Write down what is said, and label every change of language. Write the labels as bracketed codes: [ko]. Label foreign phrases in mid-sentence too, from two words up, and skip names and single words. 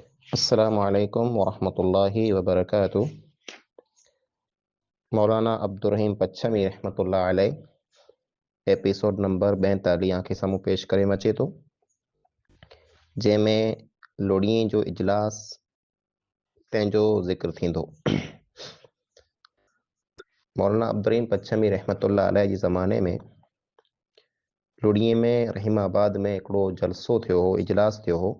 [ar] السلام عليكم ورحمة الله وبركاته. [sd] मौलाना अब्दुर्रहीम पच्छमी [ar] رحمة الله عليه [en] episode number [sd] 42 खे साम्हूं पेश करे अचे थो, जंहिंमें लोड़ीअ जो इजलास तंहिंजो ज़िक्र थींदो। मौलाना अब्दुर्रहीम पच्छमी [ar] رحمة الله عليه [sd] जे ज़माने में लोड़ीअ में रहीमाबाद में हिकिड़ो जलसो थियो हो, इजलास थियो हो।